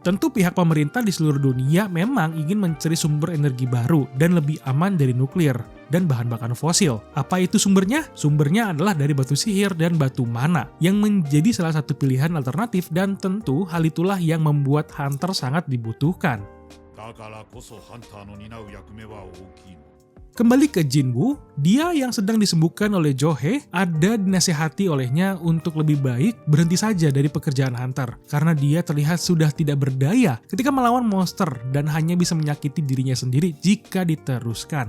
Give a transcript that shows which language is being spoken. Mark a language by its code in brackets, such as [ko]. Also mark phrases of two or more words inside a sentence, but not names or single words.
[id] Tentu pihak pemerintah di seluruh dunia memang ingin mencari sumber energi baru dan lebih aman dari nuklir dan bahan bakar fosil. Apa itu sumbernya? Sumbernya adalah dari batu sihir dan batu mana, yang menjadi salah satu pilihan alternatif dan tentu hal itulah yang membuat Hunter sangat dibutuhkan. [ja] だからこそハンターの担う役目は大きいの。 [id] Kembali ke Jinwoo, dia yang sedang disembuhkan oleh Johei ada dinasihati olehnya untuk lebih baik berhenti saja dari pekerjaan Hunter karena dia terlihat sudah tidak berdaya ketika melawan monster dan hanya bisa menyakiti dirinya sendiri jika diteruskan.